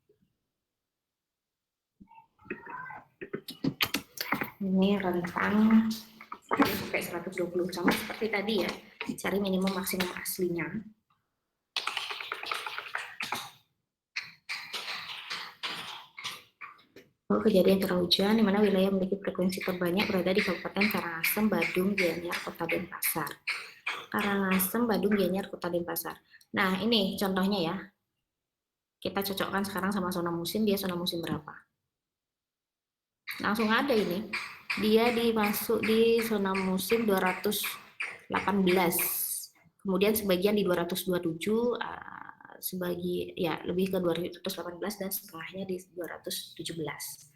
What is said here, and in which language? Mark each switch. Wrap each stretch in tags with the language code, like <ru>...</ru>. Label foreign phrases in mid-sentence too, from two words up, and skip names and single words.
<id>Ini rentang 1 sampai 120 sama seperti tadi ya. Cari minimum maksimum aslinya. Kejadian curah hujan di mana wilayah memiliki frekuensi terbanyak berada di Kabupaten Karangasem, Badung, Gianyar, Kota Denpasar. Karangasem, Badung, Gianyar, Kota Denpasar. Nah, ini contohnya ya. Kita cocokkan sekarang sama zona musim, dia zona musim berapa? Langsung ada ini. Dia dimasuk di zona musim 218. Kemudian sebagian di 227, sebagi ya lebih ke 218 dan setengahnya di 217.</id>